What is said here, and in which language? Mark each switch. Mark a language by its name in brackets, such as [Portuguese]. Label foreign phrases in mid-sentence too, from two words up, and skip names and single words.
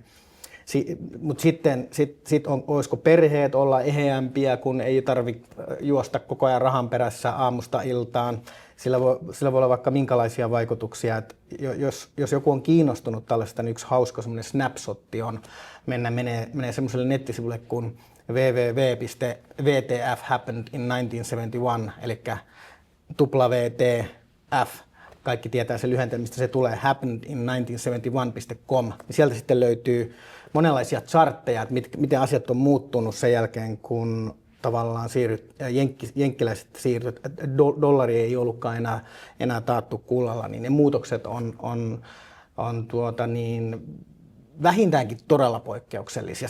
[Finnish] Mutta sitten olisiko perheet olla eheämpiä, kun ei tarvitse juosta koko ajan rahan perässä aamusta iltaan. Sillä voi olla vaikka minkälaisia vaikutuksia. Että jos joku on kiinnostunut tällaista, niin yksi hauska semmoinen snapshotti on menee semmoiselle nettisivulle kuin www.wtf happened in 1971, eli WTF, kaikki tietää sen lyhenteen, mistä se tulee, happened in 1971.com. Sieltä sitten löytyy monenlaisia chartteja, että miten asiat on muuttunut sen jälkeen, kun tavallaan jenkkiläiset siirtyivät, dollari ei ollutkaan enää taattu kullalla, niin ne muutokset on vähintäänkin todella poikkeuksellisia.